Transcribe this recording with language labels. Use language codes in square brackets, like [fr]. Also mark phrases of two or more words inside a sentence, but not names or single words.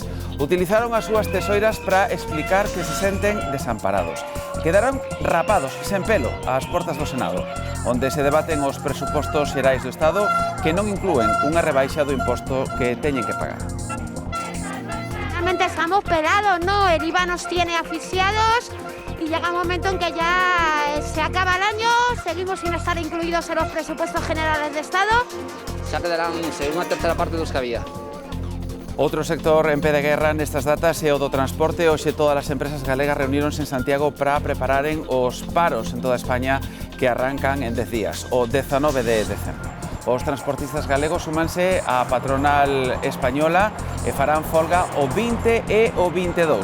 [gl] Utilizaron as súas tesoiras para explicar que se senten desamparados. Quedaron rapados, sen pelo, ás portas do Senado, onde se debaten os presupostos xerais do Estado que non inclúen unha rebaixa do imposto que teñen que pagar. Realmente estamos pelados, [es] ¿no? El IVA nos tiene asfixiados y llega un momento en que ya se acaba el año, seguimos sin estar incluidos en los presupuestos generales de Estado. [gl] Xa quedarán unha terceira parte dos que había. Outro sector en pé de guerra nestas datas é o do transporte. Hoxe todas as empresas galegas reuníronse en Santiago para prepararen os paros en toda España que arrancan en 10 días, o 19 de decembro. Os transportistas galegos súmanse á patronal española e farán folga o 20 e o 22.